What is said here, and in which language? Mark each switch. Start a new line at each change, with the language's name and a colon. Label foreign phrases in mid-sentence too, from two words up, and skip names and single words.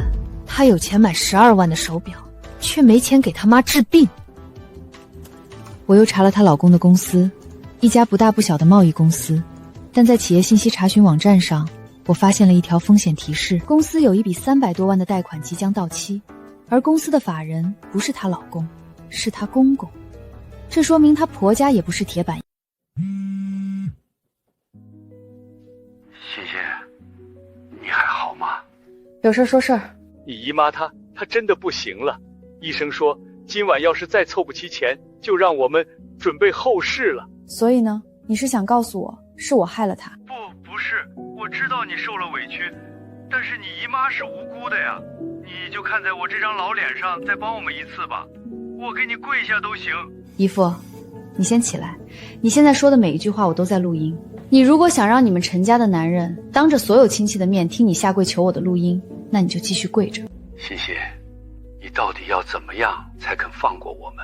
Chinese: 她有錢買12萬的手錶，卻沒錢給她媽治病。我又查了她老公的公司，一家不大不小的貿易公司，但在企業信息查詢網站上，我發現了一條風險提示，公司有一筆300多萬的貸款即將到期，而公司的法人不是她老公，是她公公，這說明她婆家也不是鐵板。欣欣，你還好嗎？有事說事兒。你姨媽她真的不行了，醫生說今晚要是再湊不齊錢，就讓我們準備後事了。所以呢，你是想告訴我是我害了她？不是，我知道你受了委屈，但是你姨媽是無辜的呀，你就看在我這張老臉上再幫我們一次吧，我給你跪下都行。姨父，你先起來，你現在說的每一句話我都在錄音，你如果想讓你們陳家的男人當着所有親戚的面聽你下跪求我的錄音，那你就繼續跪着。欣欣，你到底要怎麼樣才肯放過我們？